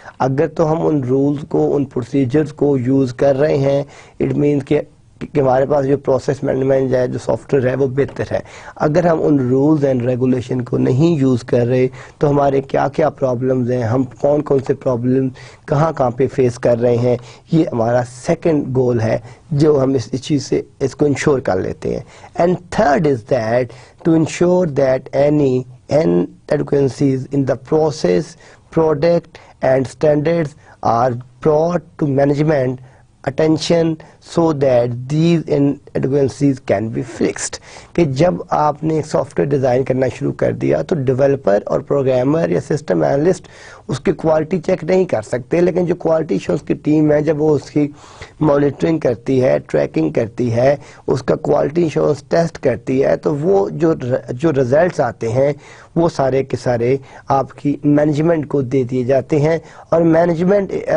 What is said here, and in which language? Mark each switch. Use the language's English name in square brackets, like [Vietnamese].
[Urdu] اگر تو ہم ان رولز کو ان پروسیجرز کو یوز کر رہے ہیں اٹ مینس کہ ہمارے پاس جو پروسیس مینجمنٹ ہے جو سافٹ ویئر ہے وہ بہتر ہے. اگر ہم ان رولز اینڈ ریگولیشن کو نہیں یوز کر رہے تو ہمارے کیا کیا پرابلمز ہیں ہم کون سے پرابلم کہاں پہ فیس کر رہے ہیں یہ ہمارا سیکنڈ گول ہے جو ہم اس چیز سے اس کو انشور کر لیتے ہیں. [English] And third is that to ensure that any inadequacies in the process product and standards are brought to management attention so that these inadequacies can be fixed. [Urdu] کہ جب آپ نے سافٹ ویئر ڈیزائن کرنا شروع کر دیا تو ڈیولپر اور پروگرامر یا سسٹم اینالسٹ اس کی کوالٹی چیک نہیں کر سکتے لیکن جو کوالٹی ایشورنس کی ٹیم ہے جب وہ اس کی مانیٹرنگ کرتی ہے ٹریکنگ کرتی ہے اس کا کوالٹی ایشورنس ٹیسٹ کرتی ہے تو وہ جو رزلٹس آتے ہیں وہ سارے کے سارے آپ کی مینجمنٹ کو دے دیے جاتے ہیں اور مینجمنٹ